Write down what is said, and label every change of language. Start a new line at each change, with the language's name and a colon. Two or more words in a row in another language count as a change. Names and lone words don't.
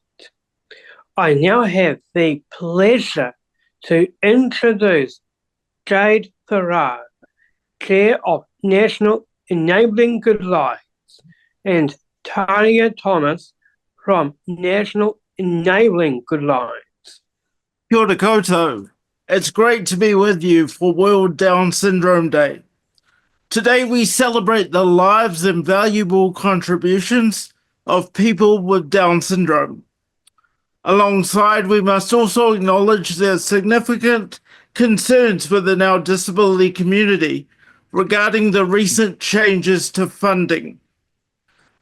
English: I now have the pleasure to introduce Jade Farrar, Chair of National Enabling Good Lives, and Talia Thomas from National Enabling Good Lives.
Māori: Kia ora koutou.
English: It's great to be with you for World Down Syndrome Day. Today we celebrate the lives and valuable contributions of people with Down syndrome. Alongside, we must also acknowledge the significant concerns within our disability community regarding the recent changes to funding.